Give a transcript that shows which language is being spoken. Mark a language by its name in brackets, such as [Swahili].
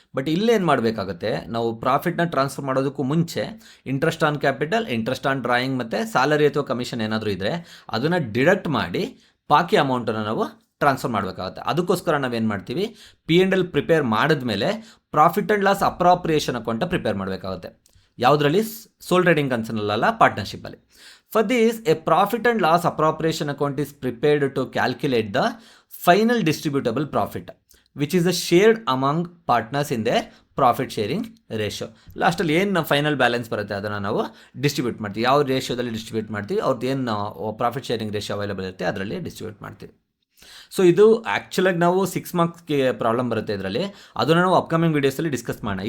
[Kannada] But ಇಲ್ಲೇನು ಮಾಡಬೇಕಾಗುತ್ತೆ, ನಾವು ಪ್ರಾಫಿಟ್ನ ಟ್ರಾನ್ಸ್ಫರ್ ಮಾಡೋದಕ್ಕೂ ಮುಂಚೆ interest on capital, interest on drawing ಮತ್ತು ಸ್ಯಾಲರಿ ಅಥವಾ ಕಮಿಷನ್ ಏನಾದರೂ ಇದ್ದರೆ ಅದನ್ನು ಡಿಡಕ್ಟ್ ಮಾಡಿ ಬಾಕಿ ಅಮೌಂಟನ್ನು ನಾವು ಟ್ರಾನ್ಸ್ಫರ್ ಮಾಡಬೇಕಾಗುತ್ತೆ. ಅದಕ್ಕೋಸ್ಕರ ನಾವೇನು ಮಾಡ್ತೀವಿ, P&L ಪ್ರಿಪೇರ್ ಮಾಡಿದ್ಮೇಲೆ profit and loss appropriation account prepare ಮಾಡಬೇಕಾಗುತ್ತೆ. ಯಾವುದರಲ್ಲಿ, ಸೋಲ್ trading ಕನ್ಸರ್ನಲ್ಲ, ಪಾರ್ಟ್ನರ್ಶಿಪ್ಪಲ್ಲಿ. [English] For this, a profit and loss appropriation account is prepared to calculate the final distributable profit, which is the shared among partners in their profit sharing ratio. [Kannada] ಲಾಸ್ಟಲ್ಲಿ ಏನು final balance ಬರುತ್ತೆ ಅದನ್ನು ನಾವು distribute ಮಾಡ್ತೀವಿ. ಯಾವ ರೇಷಿಯೋದಲ್ಲಿ distribute ಮಾಡ್ತೀವಿ, ಅವ್ರದ್ದು ಏನು ಪ್ರಾಫಿಟ್ ಶೇರಿಂಗ್ ರೇಷಿಯೋ ಅವೈಲೇಬಲ್ ಇರುತ್ತೆ ಅದರಲ್ಲಿ ಡಿಸ್ಟ್ರಿಬ್ಯೂಟ್ ಮಾಡ್ತೀವಿ. ಸೊ ಇದು ಆ್ಯಕ್ಚುಲಾಗಿ ನಾವು 6 ಮಾರ್ಕ್ಸ್ಗೆ ಪ್ರಾಬ್ಲಮ್ ಬರುತ್ತೆ ಇದರಲ್ಲಿ, ಅದನ್ನು ನಾವು ಅಪ್ಕಮಿಂಗ್ ವೀಡಿಯೋಸಲ್ಲಿ ಡಿಸ್ಕಸ್ ಮಾಡೋಣ.